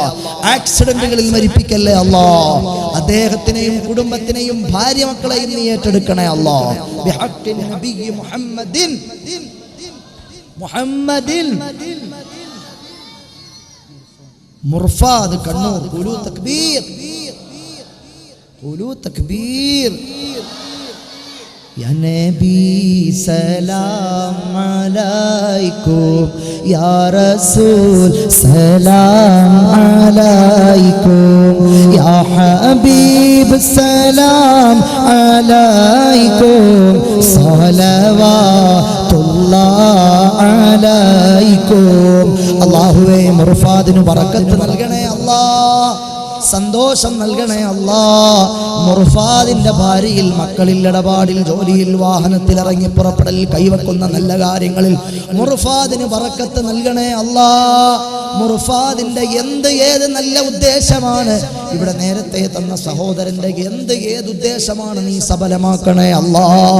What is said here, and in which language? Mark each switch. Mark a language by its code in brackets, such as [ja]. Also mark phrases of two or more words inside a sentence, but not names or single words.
[ml] ആക്സിഡന്റുകളിൽ മരിപ്പിക്കല്ലേ അല്ലാഹ്. അദ്ദേഹത്തിനെയും കുടുംബത്തിനെയും ഭാര്യ മക്കളെയും നീ ഏറ്റെടുക്കണേ അല്ലാഹ്. [ar] بحق نبي محمد മുർഫാദ് കണ്ണൂർ. قولوا تكبير قولوا تكبير. يا نبي سلام عليكم يا رسول سلام عليكم يا حبيب سلام عليكم صلوات الله عليكم. [ml] Allahuve മുർഫാദിനു ബറക്കത്ത് നൽകണേ അല്ലാഹ്, സന്തോഷം നൽകണേ അല്ലാഹ്. മുർഫാദിന്റെ ഭാര്യയിൽ, മക്കളിൽ, ഇടപാടിൽ, ജോലിയിൽ, വാഹനത്തിൽ, ഇറങ്ങി പുറപ്പെടലിൽ, കൈവക്കുന്ന നല്ല കാര്യങ്ങളിൽ മുർഫാദിന് ബറക്കത്ത് നൽകണേ അല്ലാഹ്. മുർഫാദിന്റെ ഏത് നല്ല ഉദ്ദേശമാണ് ഇവിടെ നേരത്തെ തന്ന സഹോദരന്റെ ഏത് ഉദ്ദേശമാണ് നീ സഫലമാക്കണേ അല്ലാഹ്.